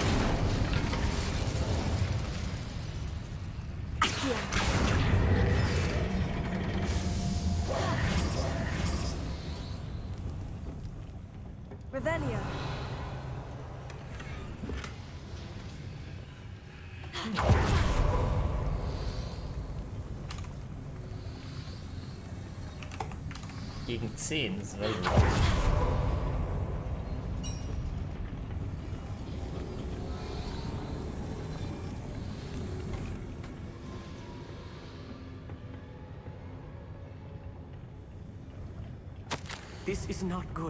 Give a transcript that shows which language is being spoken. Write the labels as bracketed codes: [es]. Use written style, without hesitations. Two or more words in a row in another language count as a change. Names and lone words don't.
[de] Revelio. Gegen 10, das ist very gut. [en] This is not good.